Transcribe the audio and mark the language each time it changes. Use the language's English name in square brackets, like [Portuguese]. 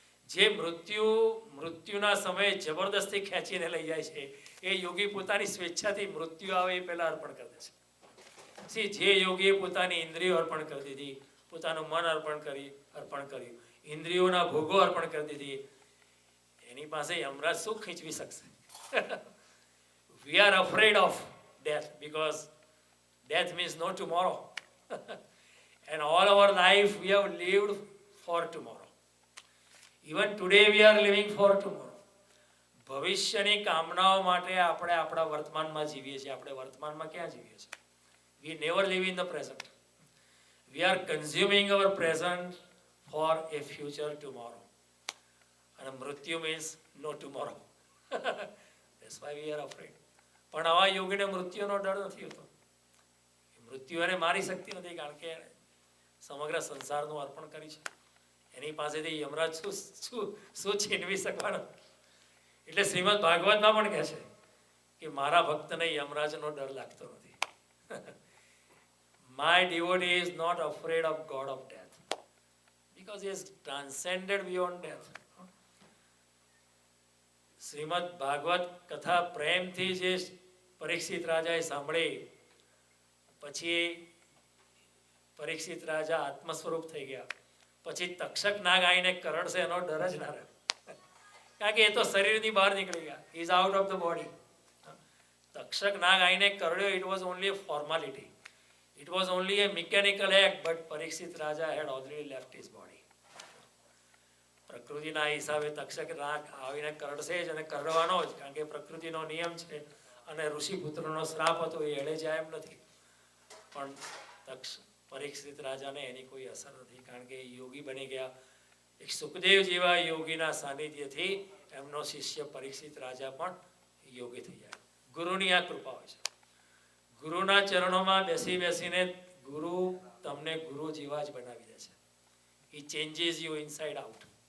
[Gujarati] જે મૃત્યુના સમયે જબરદસ્તી ખેંચીને લઈ જાય છે, એ યોગી પોતાની સ્વેચ્છાથી મૃત્યુ આવે એ પહેલા અર્પણ કરી દે છે. જે યોગીએ પોતાની ઇન્દ્રિયો અર્પણ કરી દીધી, પોતાનું મન અર્પણ કર્યું, ઇન્દ્રિયોના ભોગો અર્પણ કરી દીધી, એની પાસે યમરાજ શું ખીચવી શકશે? [English] We are afraid of death because death means no tomorrow. And all our life we have lived for tomorrow. Even today we are living for tomorrow. [Gujarati] ભવિષ્યની કામનાઓ માટે આપણે આપણા વર્તમાનમાં જીવીએ છીએ. આપણે વર્તમાનમાં ક્યાં જીવીએ છીએ? [English] We never live in the present. We are consuming our present for a future tomorrow. And મૃત્યુ means no tomorrow. That's why we are afraid. [Gujarati] પણ આવા યોગીને મૃત્યુનો ડર નથી હોતો. મૃત્યુ એને મારી શકતી નથી, કારણ કે સમગ્ર સંસારનું અર્પણ કરી છે. એની પાસેથી યમરાજ શું છીનવી શકવાનો? એટલે શ્રીમદ ભાગવતમાં પણ કહે છે કે મારા ભક્તને યમરાજનો ડર લાગતો નથી. [English] My devotee is not afraid of God of death because he has transcended beyond death. [Gujarati] Shrimad Bhagavat કથા પ્રેમથી જે પરીક્ષિત રાજાએ સાંભળી, પછી પરીક્ષિત રાજા આત્મ સ્વરૂપ થઈ ગયા. પછી તક્ષક નાગ આવીને કરડશે એનો ડર જ ના રહે, કારણ કે એ તો શરીરની બહાર નીકળી ગયા, [English] Is out of the body. [Gujarati] Takshak નાગ આવીને કરડ્યો, [English] It was only a formality, it was only a mechanical act, but Parikshit રાજા had already left his body. [Gujarati] પ્રકૃતિના હિસાબે તક્ષક નાગ આવીને કરડશે જ, અને કરડવાનો જ, કારણ કે પ્રકૃતિનો નિયમ છે, અને ઋષિપુત્રનો શ્રાપ હતો, એ એળે જાય એમ નથી. પણ પરીક્ષિત રાજાને એની કોઈ અસર નથી, કારણ કે યોગી બની ગયા. એક સુખદેવ જેવા યોગીના સાનિધ્યથી એમનો શિષ્ય પરીક્ષિત રાજા પણ યોગી થઈ જાય. ગુરુની આ કૃપા હોય છે. ગુરુના ચરણોમાં બેસી બેસીને ગુરુ તમને ગુરુ જેવા જ બનાવી દે છે. [English] He changes you inside out.